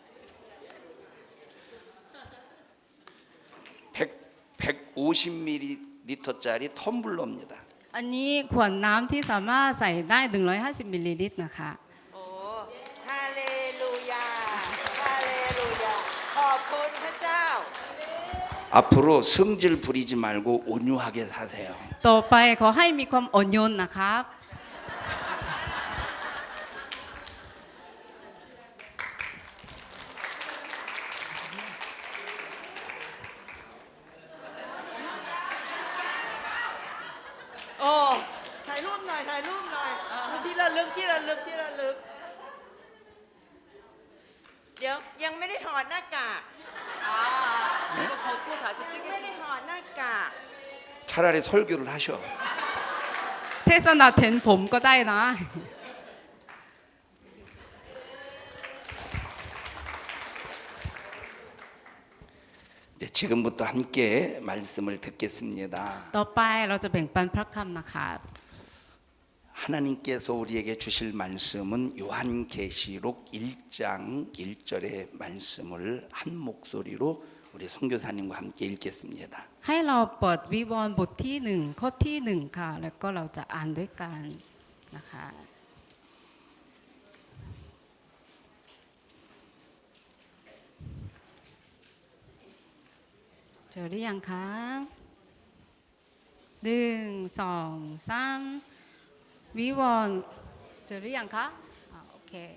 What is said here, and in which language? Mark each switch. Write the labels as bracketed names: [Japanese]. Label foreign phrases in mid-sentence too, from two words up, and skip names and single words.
[Korean] 150mm 리터짜리 텀블러입니다. [Thai] อันนี้ขวดน้ำที่สามารถใส่ได้150มิลลิลิตรนะคะ โอ้ฮาเลลูยา ฮาเลลูยา ขอบคุณพระเจ้า [Korean] 앞으로 성질 부리지 말고 온유하게 사세요. [Thai] ต่อไปขอให้มีความอ่อนโยนนะครับ โอ้ถ่ายรูปหน่อยถ่ายรูปหน่อยที่ระลึกที่ระลึกที่ระลึก เดี๋ยวยังไม่ได้ถอดหน้ากาก [Korean] 이거 벗고 다시 [Thai] ยังไม่ได้ถอดหน้ากาก [Korean] 차라리 설교를 하셔. [Thai] เทศนาแทนผมก็ได้นะ [Korean] 이제 지금부터 함께 말씀을 듣겠습니다. [Thai] ต่อไปเราจะแบ่งปันพระคำนะคะ [Korean] 하나님께서 우리에게 주실 말씀은 요한계시록 1장 1절의 말씀을 한 목소리로 우리 선교사님과 함께 읽겠습니다. [Thai] ให้เราเปิดวิวรณ์บทที่1ข้อที่1ค่ะแล้วก็เราจะอ่านด้วยกันนะคะ เจอหรือยังคะ1 2 3วิวรณ์เจอหรือยังคะโอเค